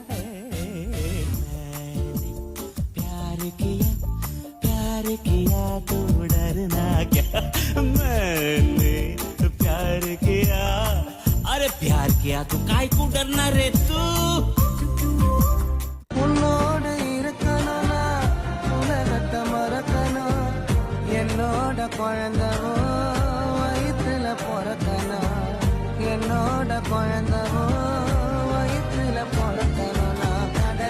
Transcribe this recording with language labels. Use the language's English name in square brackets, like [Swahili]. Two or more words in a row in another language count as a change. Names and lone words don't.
[Hindi] मैंने प्यार किया तो डरना क्या मैंने प्यार किया अरे प्यार किया तो काय को डरना रे तू [Tamil] உன்னோடு இருக்கணும்னா உலகத்தை மறக்கணும் என்னோட குழந்தவோ வயிற்றுல பிறக்கணும் என்னோட குழந்தவோ வயிற்றுல பிறக்கணும் நான் கடல்